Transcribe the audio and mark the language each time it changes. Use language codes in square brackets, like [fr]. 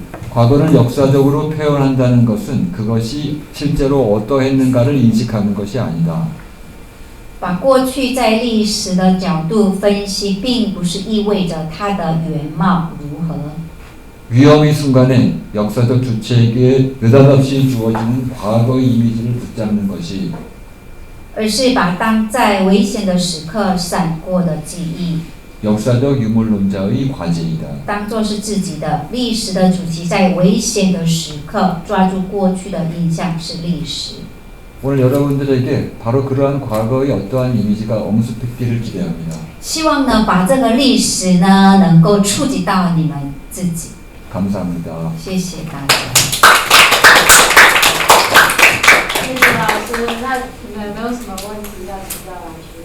[ko] 과거를 역사적으로 표현한다는 것은 그것이 실제로 어떠했는가를 인식하는 것이 아니다. [zh] 把过去在历史的角度分析，并不是意味着它的原貌如何。 [ko] 위험의 순간에 역사적 주체에게 느닷없이 주어지는 과거의 이미지를 붙잡는 것이 [zh] 而是把当在危险的时刻闪过的记忆， [ko] 역사적 유물론자의 과제이다. [zh] 当作是自己的历史的主题，在危险的时刻抓住过去的印象是历史。 [ko] 오늘 여러분들에게 바로 그러한 과거의 어떠한 이미지가 엄습했기를 기대합니다. [zh] 希望呢，把这个历史呢，能够触及到你们自己。 [ko] 감사합니다. [zh] 谢谢大家。谢谢老师，那你们有没有什么问题要请教老师？